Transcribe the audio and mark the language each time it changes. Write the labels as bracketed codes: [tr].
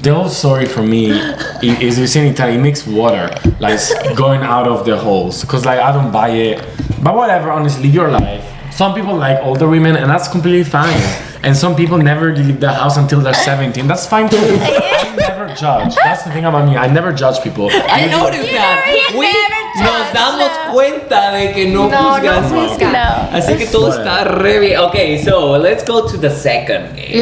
[en] The whole story for me is you see in Italy, it makes water like going out of the holes. Cause like I don't buy it, but whatever. Honestly, live your life. Some people like older women, and that's completely fine. And some people never leave the house until they're 17. That's fine too. I never judge. That's the thing about me. I never judge people. I noticed that. [es] Nos damos cuenta de que no juzgas. No. Así que todo está re bien. [en] Okay, so let's go to the second game.